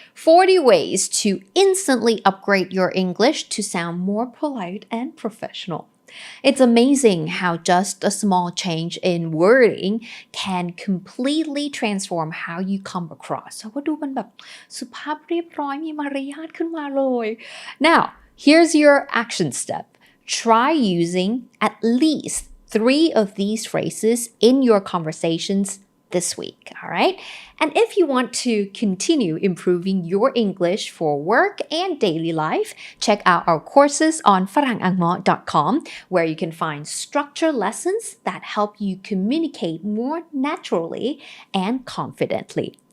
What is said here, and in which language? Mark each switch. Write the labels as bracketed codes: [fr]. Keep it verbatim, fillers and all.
[en] forty ways to instantly upgrade your English to sound more polite and professional. It's amazing how just a small change in wording can completely transform how you come across. [th] เราก็ดูมันแบบสุภาพเรียบร้อยมีมารยาทขึ้นมาเลย [en] Now, here's your action step. Try using at least three of these phrases in your conversations this week, all right? And if you want to continue improving your English for work and daily life, check out our courses on farangangmo dot com where you can find structure lessons that help you communicate more naturally and confidently.